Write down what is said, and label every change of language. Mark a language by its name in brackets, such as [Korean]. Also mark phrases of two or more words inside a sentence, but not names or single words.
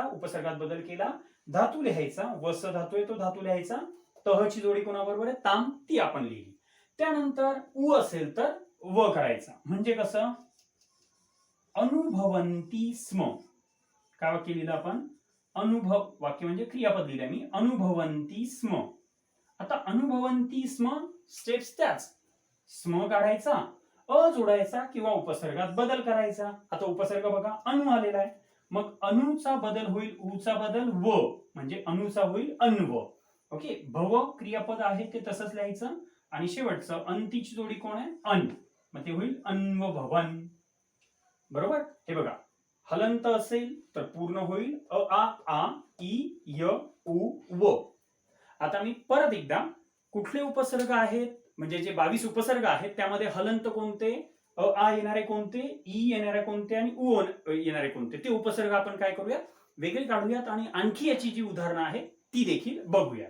[Marathi] उपसर्गात बदल केला धातू लिहायचा, वस धातू आहे तो धातू लिहायचा, तहची जोडी कोणाबरोबर आहे, ताम, ती आपण लिहिली. त्यानंतर उ असेल तर व करायचा. म्हणजे कसं, [Sanskrit] अनुभवंती स्म. [Marathi] काय वाक्य लिहिलं आपण, अनुभव, वाक्य म्हणजे क्रियापद लिहिलं मी, [Sanskrit] अनुभवंती स्म. आता अनुभवंती स्म, [Marathi] स्टेप्स त्याच. स्म काढायचा, अ जोडायचा किंवा उपसर्गात बदल करायचा. आता उपसर्ग बघा, अनु आलेला आहे, मग अनुचा बदल होईल उचा बदल व, म्हणजे अनुचा होईल अन्व. ओके, भव क्रियापद आहे ते तसंच लिहायचं, आणि शेवटचं अंतीची जोडी कोण आहे, अन, मग ते होईल [Sanskrit] अन्व भवन. [Marathi] बरोबर. हे बघा, हलंत असेल तर पूर्ण होईल अ आ इ य उ व. आता मी परत एकदा, कुठले उपसर्ग आहेत, म्हणजे जे 22 उपसर्ग आहेत त्यामध्ये हलंत कोणते, अ आ येणारे कोणते, ई येणारे कोणते आणि उ येणारे कोणते, ते उपसर्ग आपण काय करूयात, वेगळे काढूयात आणि आणखी याची जी उदाहरणं आहेत ती देखील बघूया.